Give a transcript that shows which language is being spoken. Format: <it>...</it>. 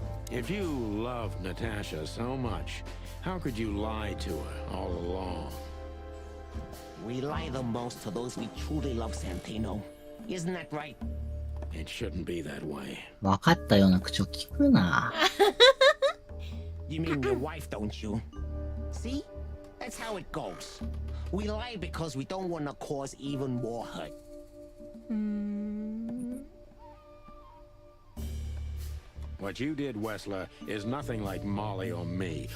<en>If you loved Natasha so much, how could you lie to her all along? We lie the most to those we truly love, Santino. Isn't that right? It shouldn't be that way.</en> <ja>分かったような口を聞くな。</ja> <en>You mean your wife, don't you? See? That's how it goes. We lie because we don't want to cause even more hurt. What you did, Wessler, is nothing like Molly or me.</en>